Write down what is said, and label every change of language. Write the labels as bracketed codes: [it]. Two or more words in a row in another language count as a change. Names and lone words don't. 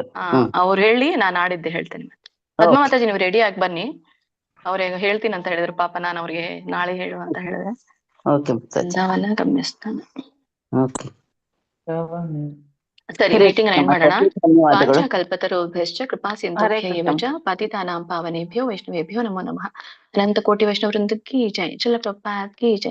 [kn] ಅವ್ರು ಹೇಳಿ ನಾನ್ ನಾಡಿದ್ದೆ ಹೇಳ್ತೇನೆ. ಪದ್ಮ ಓಕೆ ಮಾತಾಜಿ ನೀವು ರೆಡಿ ಆಗಿ ಬನ್ನಿ. ಅವ್ರಿಗೆ ಹೇಳ್ತೀನಿ ಅಂತ ಹೇಳಿದ್ರು, ಪಾಪ ನಾನು ಅವ್ರಿಗೆ ನಾಳೆ ಹೇಳು ಅಂತ ಹೇಳಿದ್ರೆ. ಓಕೆ ಮಾತಾಜಿ, ಬೃಂದಾವನ ಗಮ್ಯಸ್ಥಾನ. ಓಕೆ. ಸರಿ, ಹರೇ ಮೀಟಿಂಗ್ ಕೃಷ್ಣ ಎಂಡ್ ಮಾಡೋಣ. ಮಾತಾಜಿ, ಧನ್ಯವಾದಗಳು. [sa] ವಾಂಛಾ ಕಲ್ಪತರುಭ್ಯಶ್ಚ ಕೃಪಾ ಹರೇ ಸಿಂಧುಭ್ಯ ಕೃಷ್ಣ. ಏವ ಚ ಪತಿತಾನಾಂ ಪಾವನೇಭ್ಯೋ ವೈಷ್ಣವೇಭ್ಯೋ ನಮೋ ನಮಃ. [hi] अनंत कोटि वैष्णव वृंद की जय. श्रील प्रभुपाद की जय.